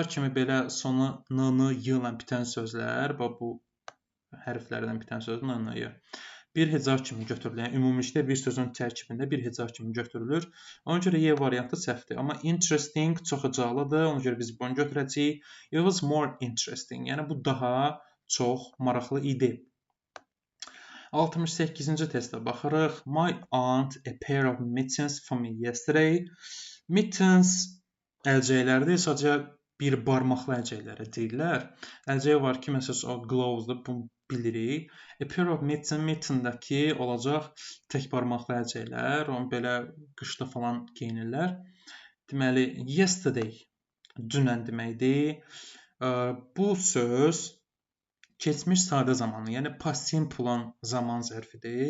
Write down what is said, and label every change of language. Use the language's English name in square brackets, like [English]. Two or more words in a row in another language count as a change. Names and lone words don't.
[Azerbaijani] kimi belə sonu n-ı, y ilə bitən sözlər, bu hərflərdən bitən söz n-ı, bir heca kimi götürülür. Yəni ümumilikdə bir sözün tərkibində bir heca kimi götürülür. Ona görə y variantı səhvdir. Amma interesting çox hecalıdır. Ona görə biz bunu götürəcəyik. [English] It was more interesting. [Azerbaijani] Yəni bu daha çox maraqlı idi. 68-ci testə baxırıq. [English] My aunt a pair of mittens for me yesterday. [Azerbaijani] Mittens əlcəklərdir, sadəcə bir barmaqlı əlcəklərə deyirlər. Əlcək var ki, məsələn, o gloves-dur, bunu bilirik. [English] A pair of mittens, [Azerbaijani] mittendəki olacaq tək barmaqlı əlcəklər, onu belə qışda falan geyinirlər. Deməli, yesterday dünən deməkdir. Bu söz keçmiş sadə zamanı, yəni [English] past simple [Azerbaijani] olan zaman zərfidir.